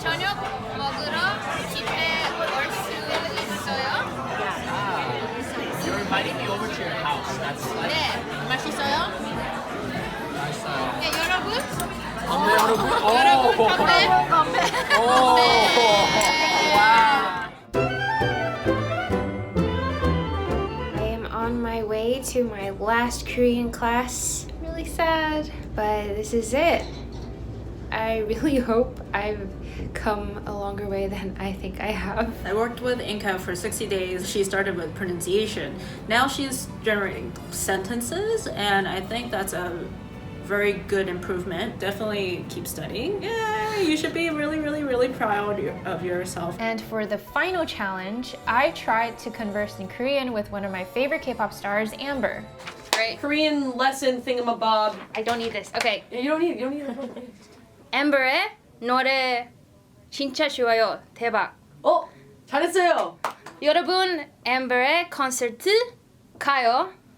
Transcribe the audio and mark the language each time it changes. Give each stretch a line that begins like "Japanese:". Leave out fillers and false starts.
Korean: 저녁 먹으러 집에 올 수 있어요?
English: You're inviting me over to your house. That's like
Korean: 네. 맛있어요?
English: nice.
Korean: 네, 여러분. 여러분. 건배.
English: I am on my way to my last Korean class. Really sad, but this is it. I really hope I've come a longer way than I think I have. I worked with Inga for 60 days. She started with pronunciation. Now she's generating sentences, and I think that's a very good improvement. Definitely keep studying. Yeah, you should be really, really, really proud of yourself. And for the final challenge, I tried to converse in Korean with one of my favorite K-pop stars, Amber. Right? Korean lesson thingamabob. I don't need this. Okay. You don't need it.
Korean: 엠버의 노래 진짜 좋아요. 대박. 잘했어요. 여러분, 엠버의 콘서트 가요.